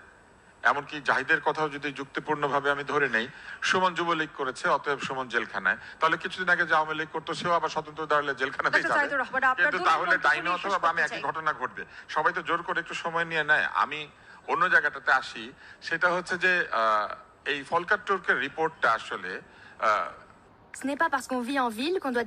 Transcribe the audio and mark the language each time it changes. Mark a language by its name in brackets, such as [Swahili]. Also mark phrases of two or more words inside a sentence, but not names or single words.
[Bangla] এমনকি জাহিদের কথাও যদি যুক্তিপূর্ণভাবে আমি ধরে নেই, সুমন যুবলীগ করেছে, অতএব সুমন জেলখানায়, তাহলে কিছুদিন আগে যে আওয়ামী লীগ করতো সেও আবার স্বতন্ত্র দাঁড়ালে জেলখানাতেই যাবে। কিন্তু তাহলে ডাইনে অথবা বামে একই ঘটনা ঘটবে। সবাই তো জোর করে একটু সময় নিয়ে নেয়। আমি অন্য জায়গাটাতে আসি, সেটা হচ্ছে যে এই ফলকার টুর্কের রিপোর্টটা আসলে [French] Ce n'est pas parce qu'on vit en ville qu'on doit